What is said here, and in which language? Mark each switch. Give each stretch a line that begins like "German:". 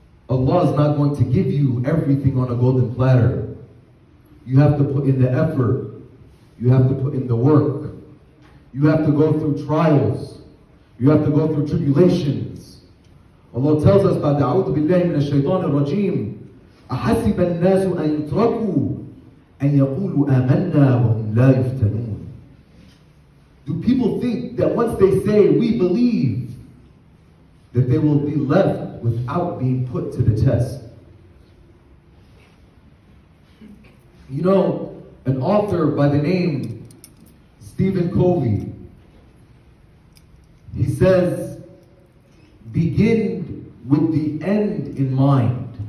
English: Allah is not going to give you everything on a golden platter. You have to put in the effort. You have to put in the work. You have to go through trials. You have to go through tribulations. Allah tells us,
Arabic: بعد أعوذ بالله من الشيطان الرجيم أحسب الناس أن يتركوا أن يقولوا آمنا وهم لا يفتنون.
English: Do people think that once they say we believe, that they will be left without being put to the test? You know, an author by the name Stephen Covey, he says, begin with the end in mind.